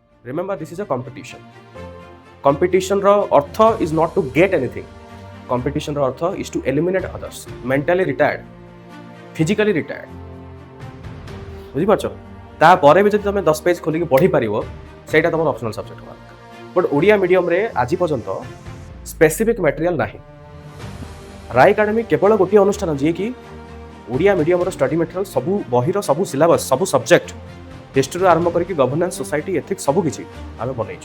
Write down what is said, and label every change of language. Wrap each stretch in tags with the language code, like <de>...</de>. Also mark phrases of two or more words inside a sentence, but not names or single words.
<en>Remember, this is a competition. Competition</en> <or>ର ଅର୍ଥ</or> <en>is not to get anything. Competition</en> <or>ର ଅର୍ଥ</or> <en>is to eliminate others. Mentally retired, physically retired.</en> <or>ବୁଝିପାରୁଛ? ତାପରେ ବି ଯଦି ତମେ 10 ପେଜ୍ ଖୋଲିକି ପଢ଼ିପାରିବ ସେଇଟା ତମର</or> <en>optional subject</en> <or>ହବା ଦରକାର। ବଟ୍ ଓଡ଼ିଆ ମିଡ଼ିୟମରେ ଆଜି ପର୍ଯ୍ୟନ୍ତ</or> <en>specific material</en> <or>ନାହିଁ। ରାୟ ଏକାଡେମୀ କେବଳ ଗୋଟିଏ ଅନୁଷ୍ଠାନ ଯିଏକି ଓଡ଼ିଆ ମିଡ଼ିୟମର</or> <en>study material</en> <or>ସବୁ ବହିର ସବୁ ସିଲାବସ୍ ସବୁ ସବଜେକ୍ଟ ହିଷ୍ଟ୍ରିରୁ ଆରମ୍ଭ କରିକି</or> <en>governance society ethics</en> <or>ସବୁ କିଛି ଆମେ ବନେଇଛୁ।</or>